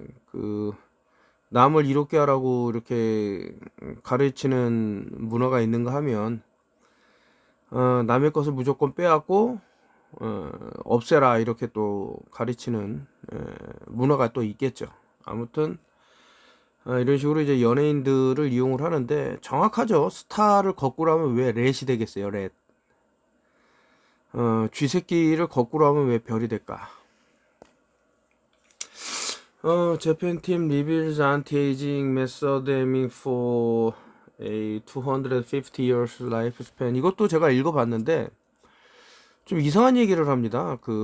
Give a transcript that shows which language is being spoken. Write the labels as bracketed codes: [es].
[ko] 그 남을 이롭게 하라고 이렇게 가르치는 문화가 있는가 하면, 남의 것을 무조건 빼앗고 없애라 이렇게 또 가르치는 문화가 또 있겠죠. 아무튼 이런 식으로 이제 연예인들을 이용을 하는데, 정확하죠. 스타를 거꾸로 하면 왜 렛이 되겠어요, 렛. 쥐새끼를 거꾸로 하면 왜 별이 될까? [en] Japan team reveals anti-aging method aiming for a 250 years lifespan. [ko] 이것도 제가 읽어봤는데 좀 이상한 얘기를 합니다.